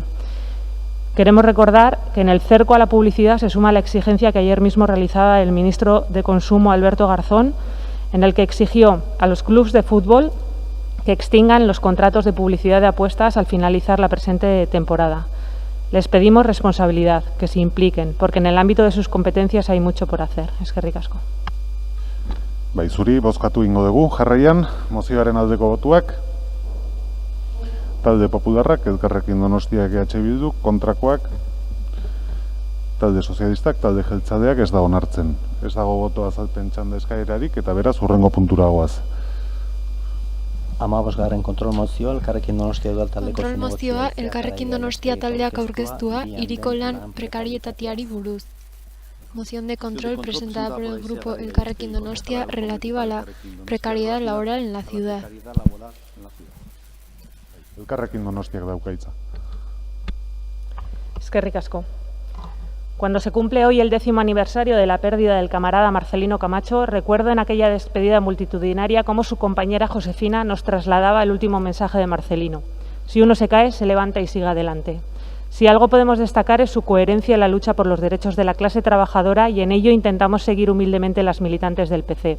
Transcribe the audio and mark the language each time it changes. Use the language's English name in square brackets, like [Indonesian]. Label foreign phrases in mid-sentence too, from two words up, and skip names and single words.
[Spanish] Queremos recordar que en el cerco a la publicidad se suma la exigencia que ayer mismo realizaba el ministro de Consumo, Alberto Garzón, en el que exigió a los clubs de fútbol que extingan los contratos de publicidad de apuestas al finalizar la presente temporada. Les pedimos responsabilidad, que se impliquen, porque en el ámbito de sus competencias hay mucho por hacer. [Basque] Eskerrik asko. Bai, zuri bozkatu ingo dugu, jarraian, mozioaren aldeko botuak, talde popularrak, Elkarrekin Donostiak EH Bildu, kontrakoak, talde sozialistak, talde jeltzaleak ez da onartzen. Ez dago boto azalpen txanda eskaerarik eta beraz hurrengo puntura goaz. 15. kontrol mozioa, Elkarrekin Donostia udal taldeko kontrol mozioa, Elkarrekin Donostia taldeak aurkeztua, hiriko lan prekarietateari buruz. [Spanish] Moción de control presentada por el grupo Elkarrekin Donostia relativa a la precariedad laboral en la ciudad. [Basque] Elkarrekin Donostiak dauka hitza. Eskerrik asko. [Spanish] Cuando se cumple hoy el 10º aniversario de la pérdida del camarada Marcelino Camacho, recuerdo en aquella despedida multitudinaria cómo su compañera Josefina nos trasladaba el último mensaje de Marcelino. Si uno se cae, se levanta y sigue adelante. Si algo podemos destacar es su coherencia en la lucha por los derechos de la clase trabajadora y en ello intentamos seguir humildemente las militantes del PC.